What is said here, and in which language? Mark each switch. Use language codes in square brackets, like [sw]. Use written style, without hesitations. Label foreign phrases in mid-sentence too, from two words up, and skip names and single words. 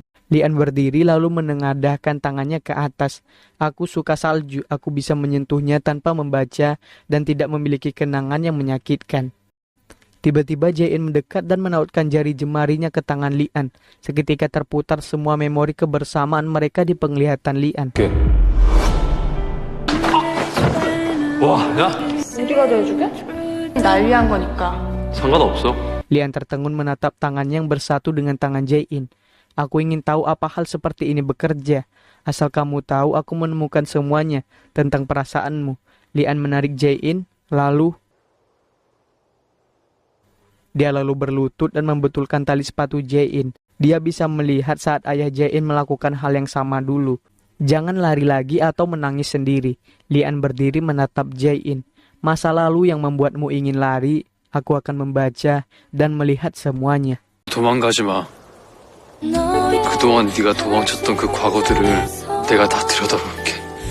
[id] Lian berdiri lalu menengadahkan tangannya ke atas. Aku suka salju, aku bisa menyentuhnya tanpa membaca dan tidak memiliki kenangan yang menyakitkan. Tiba-tiba Jae-in mendekat dan menautkan jari jemarinya ke tangan Lian. Seketika terputar semua memori kebersamaan mereka di penglihatan Lian. [ko] 와, 야! 우리가 대해주게? 날 위한 거니까. 상관없어. [id] Lian tertegun menatap tangannya yang bersatu dengan tangan Jae-in. Aku ingin tahu apa hal seperti ini bekerja. Asal kamu tahu, aku menemukan semuanya tentang perasaanmu. Lian menarik Jae-in, lalu dia berlutut dan membetulkan tali sepatu Jae-in. Dia bisa melihat saat ayah Jae-in melakukan hal yang sama dulu. Jangan lari lagi atau menangis sendiri. Lian berdiri menatap Jae-in. Masa lalu yang membuatmu ingin lari, aku akan membaca dan melihat semuanya. [ko] 도망가지 마. 그동안 네가 도망쳤던 그 과거들을 내가 다 들여다볼게.